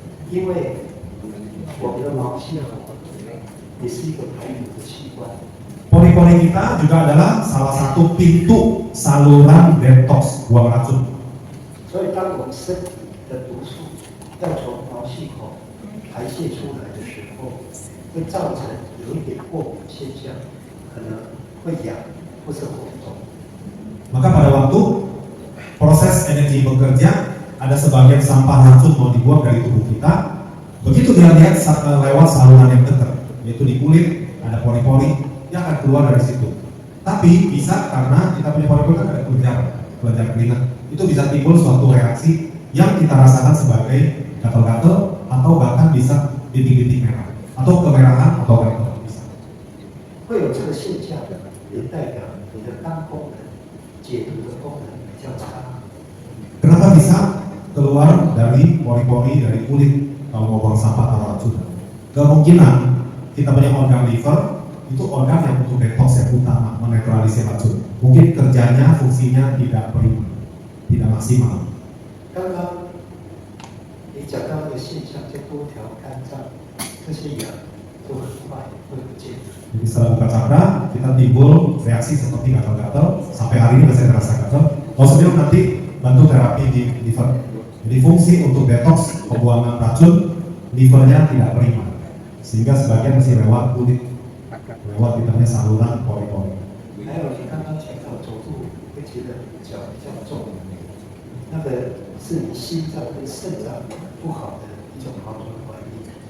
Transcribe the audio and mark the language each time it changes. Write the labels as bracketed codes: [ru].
[zh] 因为我们的毛细孔也是一个排毒的器官。 [id] Pori-pori kita juga adalah salah satu pintu saluran detox buang racun. [zh] 所以，当我们身体的毒素要从毛细孔排泄出来的时候，会造成有一点过敏现象，可能会痒或者红肿。 [id] Maka pada waktu proses energi bekerja, ada sebagian sampah racun mau dibuang dari tubuh kita. Begitu dia lihat lewat saluran yang dekat, yaitu di kulit, ada pori-pori, dia akan keluar dari situ. Tapi bisa karena kita punya pori-pori kan ada kelenjar keringat, itu bisa timbul suatu reaksi yang kita rasakan sebagai gatal-gatal atau bahkan bisa bintik-bintik merah atau kemerahan atau gatal bisa. [zh] 会有这个现象，也代表你的肝功能、解毒的功能比较差。 [id] Kenapa bisa keluar dari pori-pori dari kulit kalau mau buang sampah atau racun? Kemungkinan kita punya organ liver itu organ yang untuk detox yang utama, menetralisir racun. Mungkin kerjanya, fungsinya tidak prima, tidak maksimal. [zh] 刚刚你讲到一个现象，就多条肝脏，这些痒都很快会不见。 [id] Jadi setelah buka cakra, kita timbul reaksi seperti gatal-gatal. Sampai hari ini masih terasa gatal. Kalau sebelum nanti bantu terapi di liver. Jadi fungsi untuk detox pembuangan racun livernya tidak prima, sehingga sebagian masih lewat kulit, lewat kita punya saluran pori-pori. [zh] 还有你刚刚讲到走路会觉得脚比较重，那个是你心脏跟肾脏不好的一种好转反应。